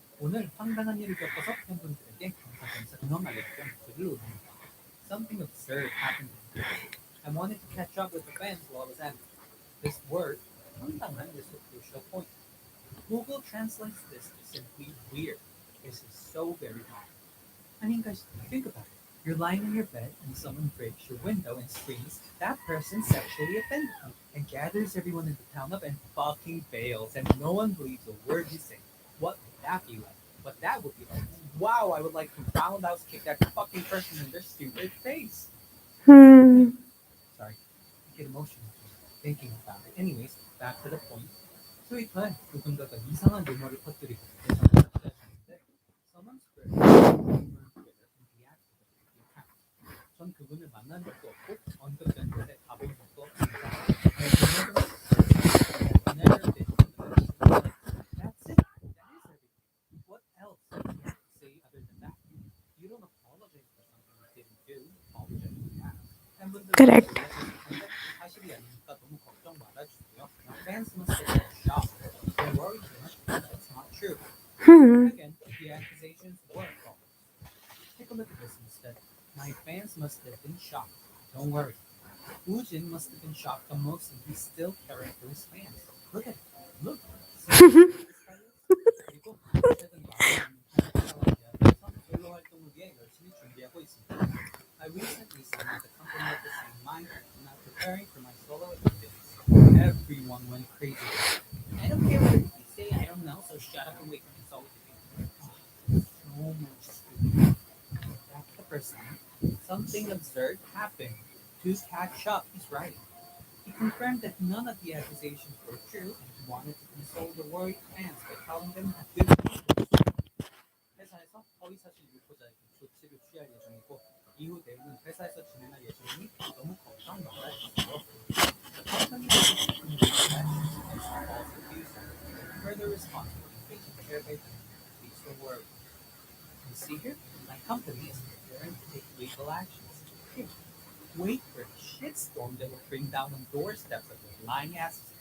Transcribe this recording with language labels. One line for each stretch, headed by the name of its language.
Korean: 오늘 황당한 일을 겪어서 팬분들에게 겸사겸사 근황 알려드려 목소리를 올립니다.
English: Something absurd happened in the post. I wanted to catch up with the fans while I was at it. This word, 황당한, is the crucial point. Google translates this to simply weird. This is so very wrong. I mean, guys, think about it. You're lying in your bed and someone breaks your window and screams, that person sexually offended me, and gathers everyone in the town up and fucking bails, and no one believes a word you say. What would that be like? But that would be like, wow, I would like to roundhouse kick that fucking person in their stupid face. Hmm. Sorry, I get emotional thinking about it. Anyways, back to the point.
Korean: 트위터에 누군가가 이상한 루머를 퍼뜨리고 대상을 삭제하셨는데
English: someone spread a false rumor on Twitter and deactivated the account.
Korean: 전 그분을 만난 적도 없고 언급된 곳에 가본 적도 없습니다.
English: I've never personally, I've never been to the place. That's it. That is everything. What else do you have to say other than that? You don't apologize for something you didn't do. Apologize for that.
Korean: 팬분들도
English: Correct.
Korean: 놀라셨을 텐데 사실이 아니니까 너무 걱정 말아주세요.
English: Fans must have been shocked. Don't worry too much. That's not true. Hmm. Again, the accusations were false. Take a look at this instead. My fans must have been shocked. Don't worry. Woojin must have been shocked the most, and he's still caring for his fans. Look at it. Look. See how weird this guy is?
Korean: 그리고 최근 마음에 있는 팬 탤런트에서 솔로 활동을 위해 열심히 준비하고 있습니다.
English: I recently signed with a company of the same mind, and I'm preparing for my solo activities. Everyone went crazy with it. I don't care what you say, I don't know, so shut up and wait for me. That's all we can do. So much stupid. Back to the person. Something absurd happened. To catch up, he's writing. He confirmed that none of the accusations were true and he wanted to console the worried fans by telling them good news.
Korean: 회사에서 허위사실 유포자에게 조치를 취할 예정이고 이후 내용은 회사에서 진행할 예정이니 너무 걱정 말아주세요.
English: The company will be taking legal actions against the false accuser and further respond to the taken care by them. Please don't worry. You see here, my company is preparing to take legal actions. Here, wait for the shitstorm that will bring down on doorsteps of the lying asses.